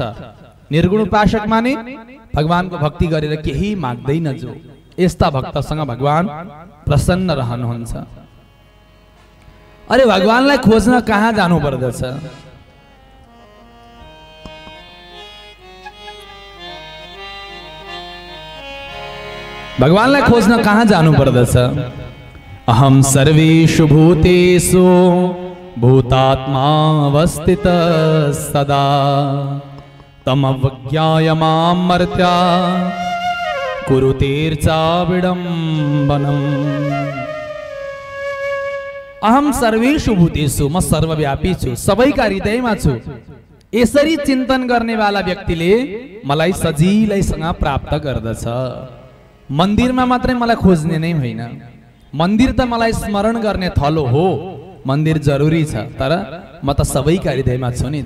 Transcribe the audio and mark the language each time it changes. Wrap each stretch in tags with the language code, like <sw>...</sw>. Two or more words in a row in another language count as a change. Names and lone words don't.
<ne>निर्गुण उपासक माने भगवानको भक्ति गरेर केही माग्दैन, जो यस्ता भक्तसँग भगवान प्रसन्न रहनुहुन्छ। अरे भगवानलाई खोज्न कहाँ जानु पर्दछ? भगवानलाई खोज्न कहाँ जानु पर्दछ?</ne> <sa>अहम सर्वेषु भूतेषु भूतात्मावस्थित सदा तमवज्ञाय मां मर्त्या कुरुतेर्चा विडम्बनम्। अहम सर्वेषु भूतेषु,</sa> <ne>म सर्वव्यापी छु, सबैका हृदयमा छु। यसरी चिन्तन गर्नेवाला व्यक्तिले मलाई सजिलैसँग प्राप्त गर्दछ। मन्दिरमा मात्रै मलाई खोज्ने नै होइन, मन्दिर त मलाई स्मरण गर्ने थलो हो, मन्दिर जरुरी छ, तर म त सबैका हृदयमा छु नि त।</ne>